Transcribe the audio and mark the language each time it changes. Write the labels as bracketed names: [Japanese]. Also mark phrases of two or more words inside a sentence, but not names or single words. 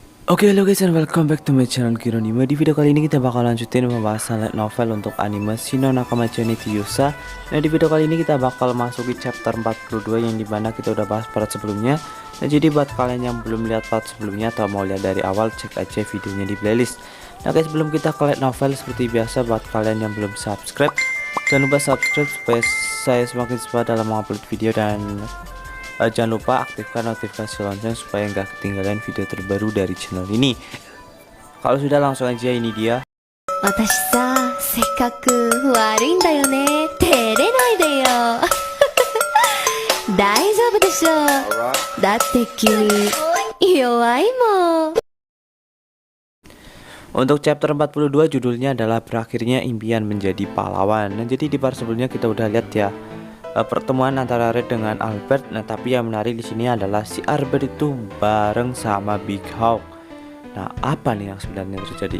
[Indonesian] Oke, halo [English] guys and welcome back to my channel Kironima. [Indonesian] Di video kali ini kita bakal lanjutin pembahasan [English] light novel [Indonesian] untuk anime Shino Nakamachi ni Yusa. Nah, di video kali ini kita bakal masuki chapter 42 yang dimana kita udah bahas part sebelumnya. Nah, jadi buat kalian yang belum lihat part sebelumnya atau mau lihat dari awal, cek aja videonya di playlist. Nah guys, sebelum kita ke [English] light novel, [Indonesian] seperti biasa buat kalian yang belum subscribe, jangan lupa subscribe supaya saya semakin cepat dalam mengupload video, dan jangan lupa aktifkan notifikasi lonceng supaya nggak ketinggalan video terbaru dari channel ini. Kalau sudah, langsung aja, ini dia. [Japanese] 私さ、せっかく悪いんだよね。照れないでよ。大丈夫でしょ。だって君、弱いもん。 [Indonesian] Untuk chapter 42 judulnya adalah Berakhirnya Impian Menjadi Pahlawan. Nah, jadi di part sebelumnya kita udah lihat ya pertemuan antara Red dengan Albert. Nah, tapi yang menarik di sini adalah si Albert itu bareng sama Big Hawk. Nah, apa nih yang sebenarnya terjadi?